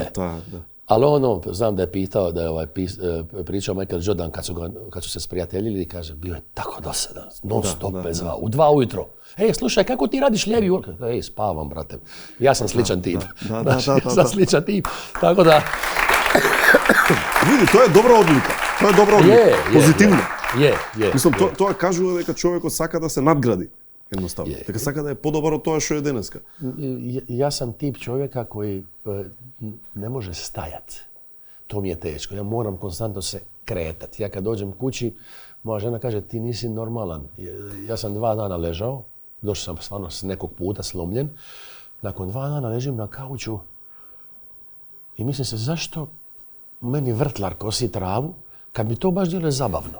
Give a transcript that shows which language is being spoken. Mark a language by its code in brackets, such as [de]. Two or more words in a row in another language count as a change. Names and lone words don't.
[hr] Ali znam da je pitao, da je pričao Michael Jordan kad su se sprijateljili i kaže, bio je tako dosadan, non stop me zvao, u 2 ujutro. Slušaj, kako ti radiš lijevi ujutro? Spavam, brate. Ja sam sličan tip. Ja sam sličan tip. Tako da... [mk] Види, тоа е добра одлика. Тоа е добра одлика. Позитивно. Мислам, тоа кажува дека човекот сака да се надгради. [hr] Jednostavno. [mk] Дека сака да е подобар од тоа што е денеска. [hr] Ja sam tip čovjeka koji ne može stajati. To mi je teško. Ja moram konstantno se kretati. Ja kad dođem kući, moja žena kaže ti nisi normalan. Ja sam 2 dana ležao, došao sam stvarno s nekog puta slomljen. Nakon 2 dana ležim na kauču i mislim se zašto meni vrtlar kosi travu kad mi to baš djeluje zabavno.